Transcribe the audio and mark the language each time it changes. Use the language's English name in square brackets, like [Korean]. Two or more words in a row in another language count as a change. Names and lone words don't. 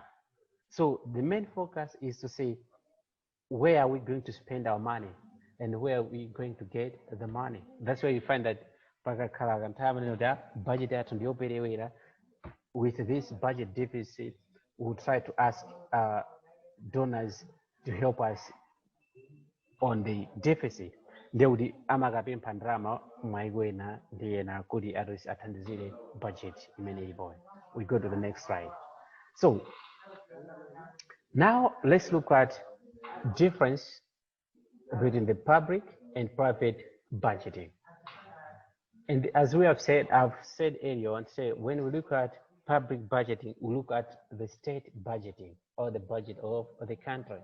[English] So the main focus is to say where are we going to spend our money and where are we going to get the money. That's why you find that budget with this budget deficit, we'll try to ask donors to help us on the deficit. [Nyanja] Ndeudi amagapempha ndalama mwaigwena ndiye na kuti athandizire budget imene ilipoyo. [English] We go to the next slide. So now let's look at difference between the public and private budgeting. And as we have said, I've said earlier on, say when we look at public budgeting, we look at the state budgeting or the budget of the country.